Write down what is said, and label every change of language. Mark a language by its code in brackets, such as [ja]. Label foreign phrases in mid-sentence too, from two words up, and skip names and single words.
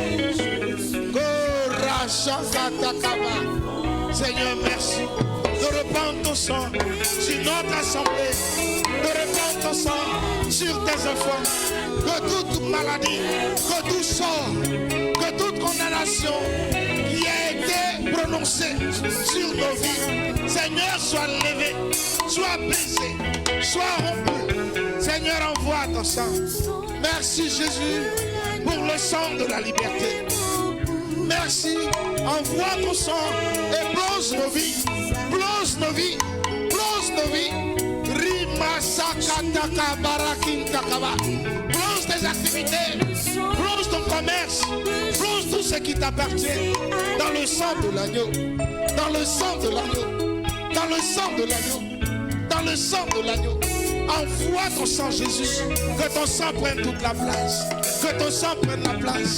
[fr] Seigneur, merci de répandre ton sang sur notre assemblée, de répandre ton sang sur tes enfants, que toute maladie, que tout sort, que toute condamnation qui a été prononcée sur nos vies, Seigneur, soit levée, soit brisée, soit rompue. Seigneur, envoie ton sang. Merci Jésus pour le sang de la liberté. Merci, envoie ton sang et plonge nos vies, plonge nos vies, plonge nos vies. Rima sakataka barakintakaba. Plonge tes activités, plonge ton commerce, plonge tout ce qui t'appartient dans le sang de l'agneau, dans le sang de l'agneau, dans le sang de l'agneau, dans le sang de l'agneau. Envoie ton sang, Jésus, que ton sang prenne toute la place, que ton sang prenne la place.